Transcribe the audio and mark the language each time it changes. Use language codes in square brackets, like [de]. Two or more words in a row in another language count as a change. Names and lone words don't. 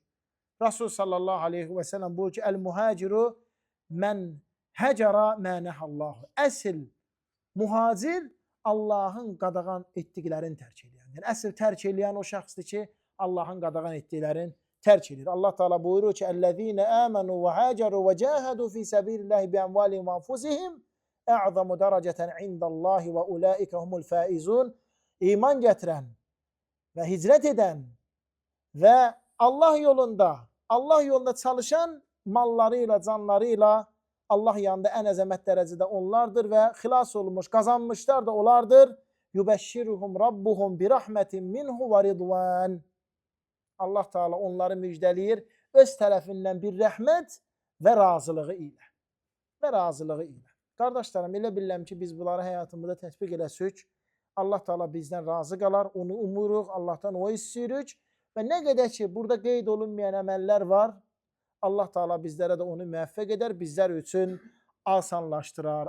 [az] Rasul [ar] صلى الله عليه وسلم [az] buyur ki, [ar] المهاجر من هجر ما نهى الله. [az] Əsl muhacir Allahın qadağan etdiklərini tərk edən. Yəni, əsl tərk edən o şəxsdir ki, Allahın qadağan etdiklərini tərk edir. Allah Teala buyurur ki, [ar] "الذين آمنوا وهاجروا وجاهدوا في سبيل الله بأموالهم وأنفسهم أعظم درجة عند الله وأولئك هم الفائزون." [az] İman gətirən və hicrət edən və Allah yolunda çalışan mallarıyla, canlarıyla Allah yanında ən əzəmət dərəcədə onlardır və xilas olmuş, qazanmışlar da onlardır. [ar] يبشرهم ربهم برحمة منه ورضوان. [az] Allah Teala onları müjdələyir öz tərəfindən bir rəhmət və razılığı ilə. Qardaşlarım, elə bilirəm ki, biz bunları həyatımızda tətbiq eləsək, Allah Teala bizdən razı qalar, onu umuruq, Allahdan o istəyirik və nə qədər ki, burada qeyd olunmayan əməllər var, Allah Teala bizlərə də onu müvəffəq edər, bizlər üçün asanlaşdırar.